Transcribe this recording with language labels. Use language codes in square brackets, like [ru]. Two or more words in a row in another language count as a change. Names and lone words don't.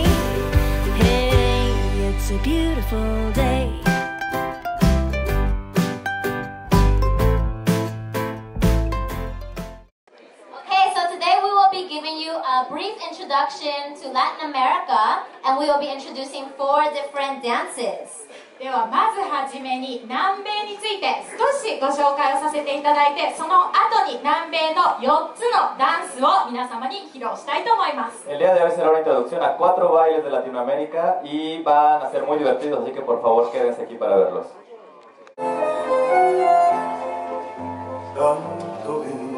[en] Hey, it's a beautiful day. Okay, so today we will be giving you a brief introduction to Latin America, and we will be introducing 4 different dances. [ja] ではまずはじめに南米について少しご紹介をさせていただいて、その後に南米の4つのダンスを皆様に披露したいと思います。 [es] El día de hoy será una introducción a 4 bailes de Latinoamérica y van a ser muy divertidos, así que por favor quédense aquí para verlos. Tanto bien.